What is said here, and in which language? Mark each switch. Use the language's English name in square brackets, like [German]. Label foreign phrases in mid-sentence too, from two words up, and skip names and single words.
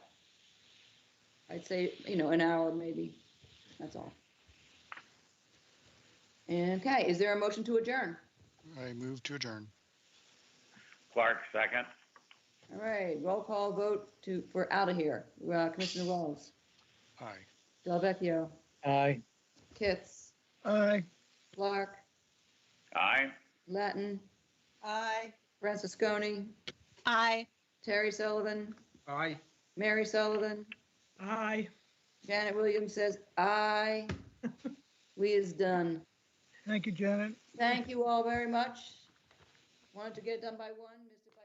[English] I'd say, you know, an hour maybe. That's all. Okay. Is there a motion to adjourn? I move to adjourn. Clark, second. All right. Roll call vote for out of here. Commissioner Wells. Aye. Delvecchio. Aye. Kitts. Aye. Clark. Aye. Latin. Aye. Francisconi. Aye. Terry Sullivan. Aye. Mary Sullivan. Aye. Janet Williams says aye. We is done. Thank you, Janet. Thank you all very much. Wanted to get it done by 1. Mr.